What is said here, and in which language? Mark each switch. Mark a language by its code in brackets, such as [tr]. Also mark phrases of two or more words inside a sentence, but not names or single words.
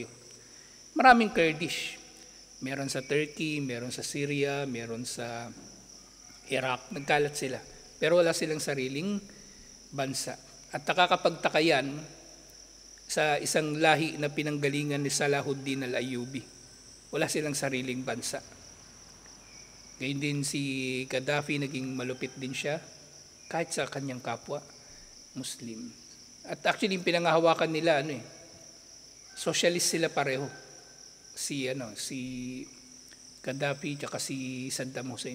[tl] Maraming Kurdish. Meron sa Turkey, meron sa Syria, meron sa Iraq, nagkalat sila. Pero wala silang sariling bansa. At nakakapagtaka yan sa isang lahi na pinanggalingan ni Salahuddin al-Ayyubi. Wala silang sariling bansa. Gayun din si Gaddafi, naging malupit din siya kahit sa kanyang kapwa Muslim. At actually, yung pinangahawakan nila, socialist sila pareho. Si Gaddafi at si Saddam Hussein.